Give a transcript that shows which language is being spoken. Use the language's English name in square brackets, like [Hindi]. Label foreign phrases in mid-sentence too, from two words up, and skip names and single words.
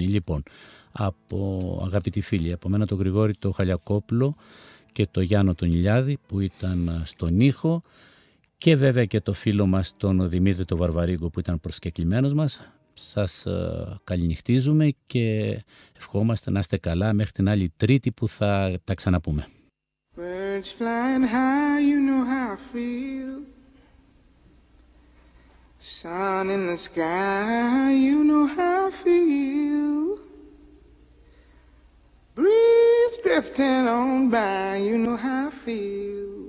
[Greek] Λοιπόν, από αγαπητοί φίλοι, από μένα τον Γρηγόρη το Χαλιακόπουλο και το Γιάννο τον Ηλιάδη που ήταν στον ήχο και βέβαια και το φίλο μας τον Δημήτρη τον Βαρβαρίγκο που ήταν προσκεκλημένος μας. Σας καληνυχτίζουμε και ευχόμαστε να είστε καλά μέχρι την άλλη Τρίτη που θα τα ξαναπούμε. [English] Birds flying high, you know how I feel. Sun in the sky, you know how I feel. Breeze drifting on by, you know how I feel.